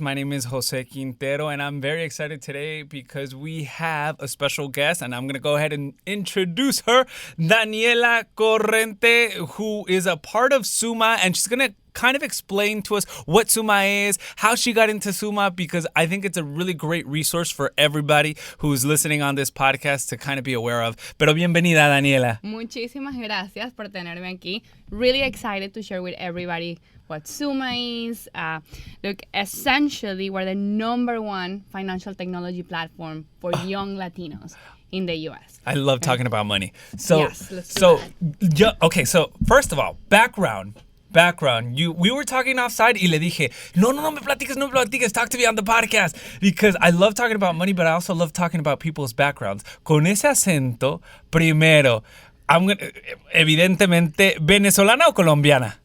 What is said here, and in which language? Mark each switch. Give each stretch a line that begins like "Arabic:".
English: My name is Jose Quintero, and I'm very excited today because we have a special guest, and I'm going to go ahead and introduce her, Daniela Corrente, who is a part of Suma, and she's going to kind of explain to us what Suma is, how she got into Suma, because I think it's a really great resource for everybody who's listening on this podcast to kind of be aware of.
Spanish: Pero bienvenida, Daniela. Muchísimas gracias por tenerme aquí.
English: Really excited to share with everybody what Suma is. Look, essentially, we're the #1 financial technology platform for young Latinos in the U.S. I love talking about money. So, yes, let's do that. Okay, so first of all, background. We were talking offside
Spanish: y le dije, no me platiques,
English: talk to me on the podcast. Because I love talking about money, but I also love talking about people's backgrounds.
Spanish: Con ese acento, primero, evidentemente, ¿venezolana o colombiana?